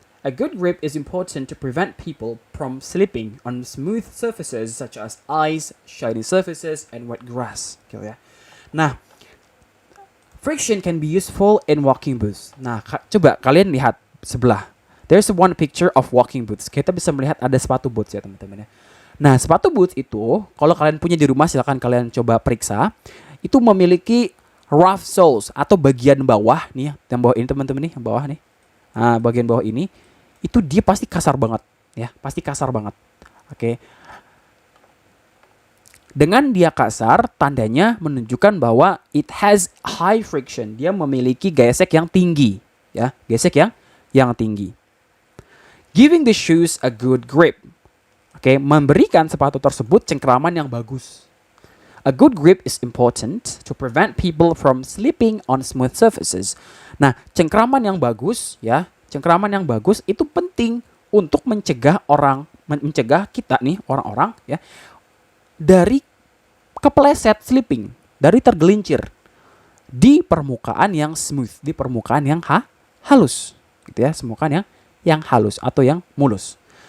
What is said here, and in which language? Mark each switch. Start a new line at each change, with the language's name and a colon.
English: A good grip is important to prevent people from slipping on smooth surfaces such as ice, shiny surfaces, and wet grass. Nah, friction can be useful in walking boots.
Indonesian: Nah, coba kalian lihat sebelah.
English: There's one picture of walking boots.
Indonesian: Kita bisa melihat ada sepatu boots ya, teman-teman ya. Nah, sepatu boots itu, kalau kalian punya di rumah, silakan kalian coba periksa. Itu memiliki rough soles atau bagian bawah nih, yang bawah ini teman-teman nih, yang bawah nih. Nah, bagian bawah ini itu dia pasti kasar banget, ya, pasti kasar banget. Dengan dia kasar, tandanya menunjukkan bahwa
English: it has high friction.
Indonesian: Dia memiliki gesek yang tinggi, ya, gesek yang tinggi.
English: Giving the shoes a good grip.
Indonesian: Memberikan sepatu tersebut cengkraman yang bagus.
English: A good grip is important to prevent people from slipping on smooth surfaces.
Indonesian: Nah, cengkraman yang bagus, ya, cengkraman yang bagus itu penting untuk mencegah kita nih, orang-orang, ya, dari kepleset, slipping, dari tergelincir di permukaan yang smooth, di permukaan yang halus, gitu ya, permukaan yang halus atau yang mulus.